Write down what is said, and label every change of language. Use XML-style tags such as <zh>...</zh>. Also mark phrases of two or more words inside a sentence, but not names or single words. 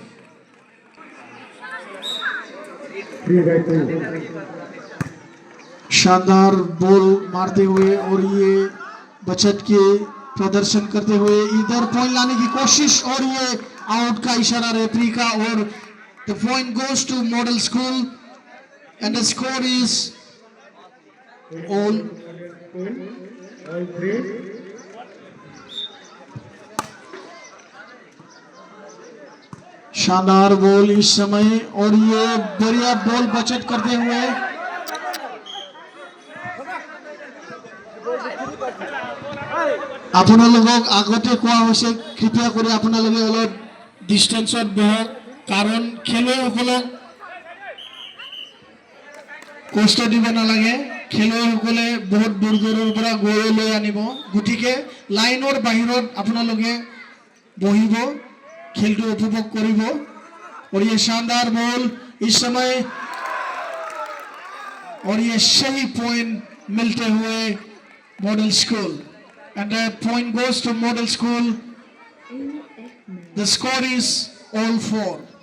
<hi>शानदार बॉल मारते हुए और ये बचत के प्रदर्शन करते हुए इधर पॉइंट लाने की कोशिश, और ये आउट का इशारा रेफरी का, और</hi> <en>the point goes to Model School and the score is</en> <hi>ऑल शानदार बॉल इस समय, और ये बढ़िया बॉल बचत करते हुए</hi> <as>আপোনালোকক আগতে কোৱা হৈছে কৃপা কৰি আপোনালোকে অলপ ডিস্টেন্সত বহক, কাৰণ খেলুৱৈসকলক কষ্ট দিব নালাগে। খেলুৱৈসকলে বহুত দূৰ দূৰৰ পৰা গৈ লৈ আনিব, গতিকে লাইনৰ বাহিৰত আপোনালোকে বহিব, খেলটো উপভোগ কৰিবো।</as> <hi>और ये शानदार बॉल इस समय, और ये सही पॉइंट मिलते हुए मॉडल स्कूल,</hi> <en>and the point goes to Model School. the score is all 4।</en>